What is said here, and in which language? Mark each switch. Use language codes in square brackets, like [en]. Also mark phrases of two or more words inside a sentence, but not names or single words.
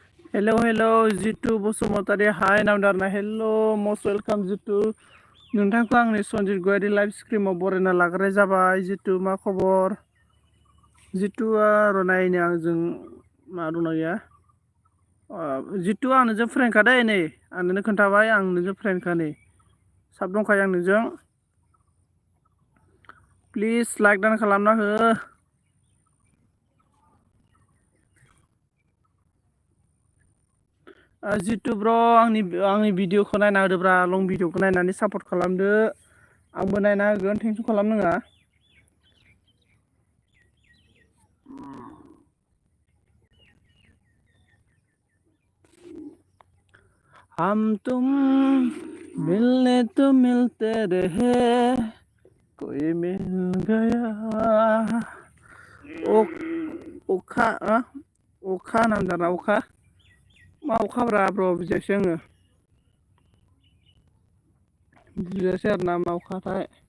[en] Hello, hello, Jitu Bosumataरि. Hi, Namdarna. Hello, most welcome, Jitu. [brx] नोंथांखौ आंनि सन्जित गयारि लाइभ स्ट्रिमाव बरायना लाग्राय जाबाय। जितु मा खबर? जितुआ रनायनो आंजों मा दंना गैया? जितु आं नोंजों फ्रेन्डखा दै नै आं नोंनो खोन्थाबाय आं नोंजों फ्रेन्डखा नै साब दंखायो आं नोंजों। [en] please like [brx] दान खालामना हो। जितु ब्र आंनि भिडिअखौ नायना होदोब्रा, लं भिडिअखौ नायनानै सापर्ट खालामदो। आंबो नायना होगोन, टेनसन खालामनाङा। [hi] हम तुम मिलने तो मिलते रहे, कोई मिल गया। [brx] अखा अखा नांदोंना अखा? मा अखाब्रा ब्र बुजियासै आङो। बुजियासै आरो ना मा अखाथाय।